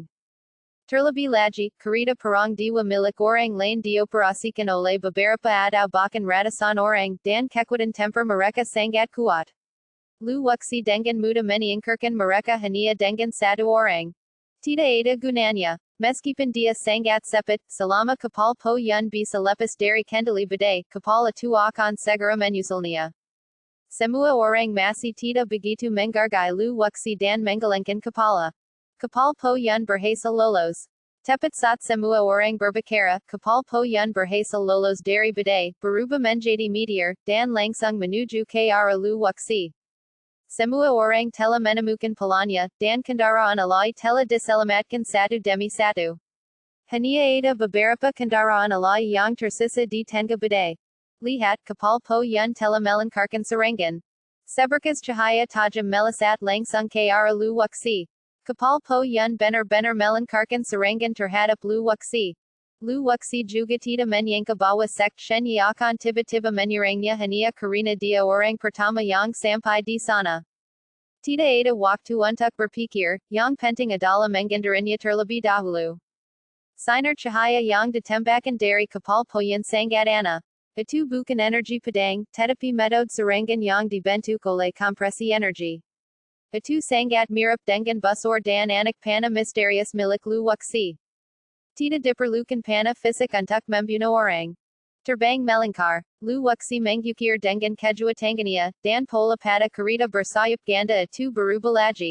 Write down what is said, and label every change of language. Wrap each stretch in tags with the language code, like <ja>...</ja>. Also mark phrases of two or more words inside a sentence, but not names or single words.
<id>Terlebih lagi, kereta perang dewa milik orang lain dioperasikan oleh beberapa atau bahkan ratusan orang, dan kekuatan tempur mereka sangat kuat. Lu wuxi dengan mudah menyingkirkan mereka hanya dengan satu orang. Tidak ada gunanya. Meskipun dia sangat sepit, selama kapal po yun bisa lepas dari kendali badai, kapal itu akan segera menyusulnya. Semua orang masih tidak begitu menghargai lu wuxi dan menggelengkan kepala. Kapal po yun berhasil lolos. Tepat saat semua orang berbicara, kapal po yun berhasil lolos dari badai, berubah menjadi meteor, dan langsung menuju ke arah lu wuxi. Semua orang telah menemukan polanya, dan kendaraan alai telah diselamatkan satu demi satu. Hanya ada beberapa kendaraan alai yang tersisa di tengah badai. Lihat, kapal po yun telah melancarkan serangan. Seberkas cahaya tajam melesat langsung ke arah lu wuxi. Kapal po yun benar-benar melancarkan serangan terhadap lu wuxi. Lu wuxi juga tidak menyangka bahwa sekt Shenyi akan tiba-tiba menyerangnya hanya karena dia orang pertama yang sampai di sana. Tidak ada waktu untuk berpikir, yang penting adalah menghindarnya terlebih dahulu. Sinar cahaya yang ditembakkan dari kapal po yun sangat aneh. Itu bukan energi pedang, tetapi metode serangan yang dibentuk oleh kompresi energi. Itu sangat mirip dengan busur dan anak panah misterius milik lu wuxi. Tidak diperlukan panah fisik untuk membunuh orang. Terbang melingkar, lu wuxi mengukir dengan kejuatangannya, dan pola pada kereta bersayap ganda itu berubah lagi.</id>